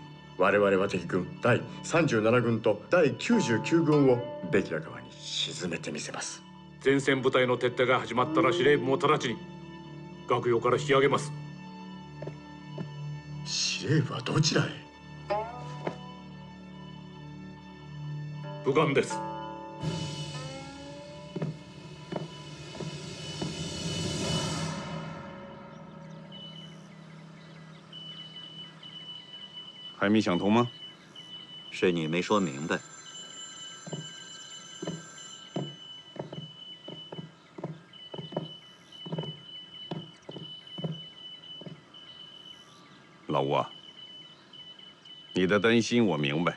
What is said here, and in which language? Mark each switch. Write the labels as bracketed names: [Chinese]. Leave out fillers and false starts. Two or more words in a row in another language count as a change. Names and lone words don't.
[Japanese] 我々は敵軍第37軍と第99軍をベキラ川に沈めてみせます。前線部隊の撤退が始まったら司令部も直ちに学用から引き上げます。司令部はどちらへ。武官です。 [Chinese] 还没想通吗？是你没说明白。老吴啊，你的担心我明白。